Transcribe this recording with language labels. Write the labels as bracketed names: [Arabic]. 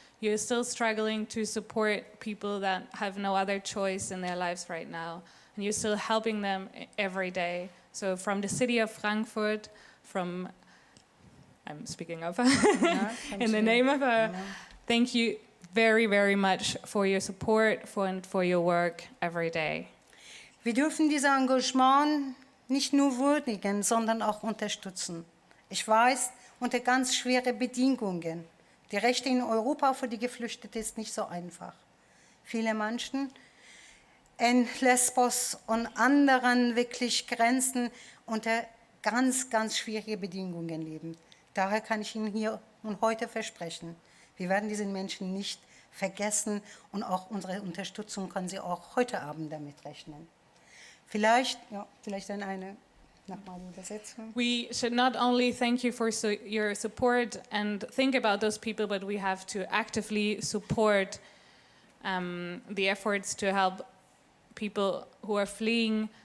[English] You're still struggling to support people that have no other choice in their lives right now, and you're still helping them every day. So from the city of Frankfurt, I'm speaking of, in the name of thank you very, very much for your support, for your work every day. [German] Wir dürfen dieses Engagement nicht nur würdigen, sondern auch unterstützen. Ich weiß, unter ganz schweren Bedingungen. Die Rechte in Europa für die Geflüchteten ist nicht so einfach. Viele Menschen in Lesbos und anderen wirklich Grenzen unter ganz, ganz schwierigen Bedingungen leben. Daher kann ich Ihnen hier und heute versprechen, wir werden diese Menschen nicht vergessen und auch unsere Unterstützung können Sie auch heute Abend damit rechnen. Vielleicht dann eine nochmal Übersetzung. [English] We should not only thank you for your support and think about those people, but we have to actively support the efforts to help people who are fleeing.